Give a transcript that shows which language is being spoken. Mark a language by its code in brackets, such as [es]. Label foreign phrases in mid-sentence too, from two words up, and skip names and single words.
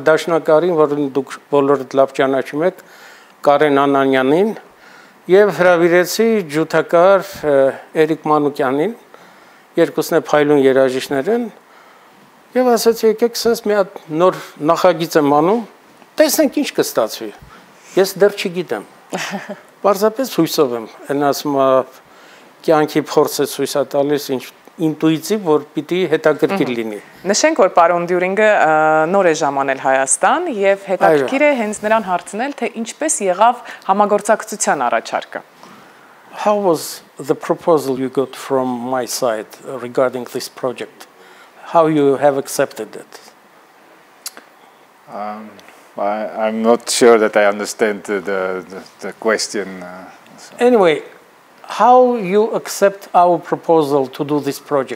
[hy] դաշնակարին, որին դուք բոլորդ լավ ճանաչում եք, Կարեն Անանյանին, և հրավիրեցի ջութակահար Էրիկ Մանուկյանին, երկուսն է փայլուն երաժիշտներ են, և ասացի եկեք սենց մի հատ նոր նախագիծ եմ անում, տեսնենք ինչ կստացվի, ես դեռ չգիտեմ, պարզապես հույսով եմ, են ասում կյանքի փորձ է ցույց է տալիս ինտուիտիվ, որ պիտի հետաքրքիր լինի։ Նշենք, որ պարոն Դյուրինգը նոր է ժամանել Հայաստան և հետաքրքիր է հենց նրան հարցնել, թե ինչպես եղավ համագործակցության առաջարկը։ [en] How was the proposal you got from my side regarding this project? How you have accepted it? I'm not sure that I understand the question. Anyway, how you accept our proposal to do this project?